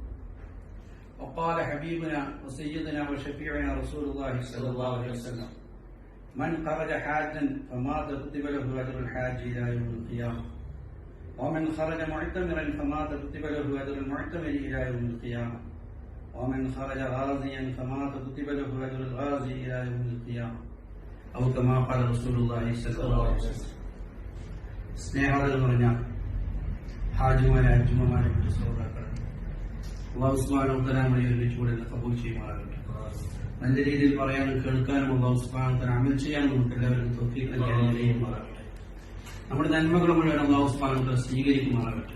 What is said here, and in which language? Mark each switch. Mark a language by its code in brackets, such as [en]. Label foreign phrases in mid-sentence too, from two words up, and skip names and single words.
[ar] وقال حبيبنا وسيدنا وشفيعنا رسول الله صلى الله عليه وسلم: من خرج حاجا فمات كتب له أجر الحاج إلى يوم القيامة، ومن خرج معتمرا فمات كتب له أجر المعتمر إلى يوم القيامة، ومن خرج غازيا فمات كتب له أجر الغازي إلى يوم القيامة، أو كما قال رسول الله صلى الله عليه وسلم. [ml] സ്നേഹം പറഞ്ഞ ഹാജിമാരെ അജ്മമാരെ സഹോദരങ്ങളെ, [ar] الله سبحانه وتعالى [ml] നമ്മെ ഒരുമിച്ചുകൂടെ കബൂൽ ചെയ്യുമാറാകട്ടെ. നല്ല രീതിയിൽ പറയാനും കേൾക്കാനും [ar] الله سبحانه وتعالى [ml] അമൽ ചെയ്യാനും നമുക്ക് എല്ലാവരും തൗഫീഖ് നൽകി അനുഗ്രഹിക്കുമാറാകട്ടെ. നമ്മുടെ നന്മകൾ മുഴുവൻ [ar] الله سبحانه وتعالى [ml] സ്വീകരിക്കുമാറാകട്ടെ.